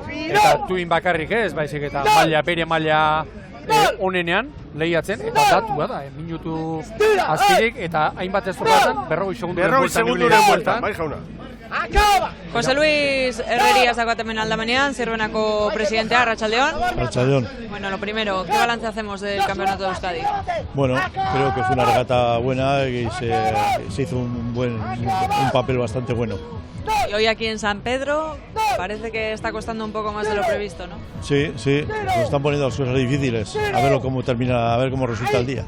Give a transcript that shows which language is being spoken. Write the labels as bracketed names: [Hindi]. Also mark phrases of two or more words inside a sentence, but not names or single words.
[Basque] Eta tuin bakarrik ez, baizik eta bere maila onenean lehiatzen, eta datua da, minutu azpirik, eta hainbat estropadan, 40 segunduren bueltan. Bai jauna. José Luis Herrerías dagoat hemen aldamenean, Zierbenako presidentea, Arratsaldeon. Arratsaldeon. [Spanish] Bueno, lo primero, ¿qué balance hacemos del campeonato de Euskadi? Bueno, creo que fue una regata buena y se hizo un papel bastante bueno. Y hoy aquí en San Pedro parece que está costando un poco más de lo previsto, ¿no? Sí, nos están poniendo las cosas difíciles. A ver cómo termina, a ver cómo resulta el día.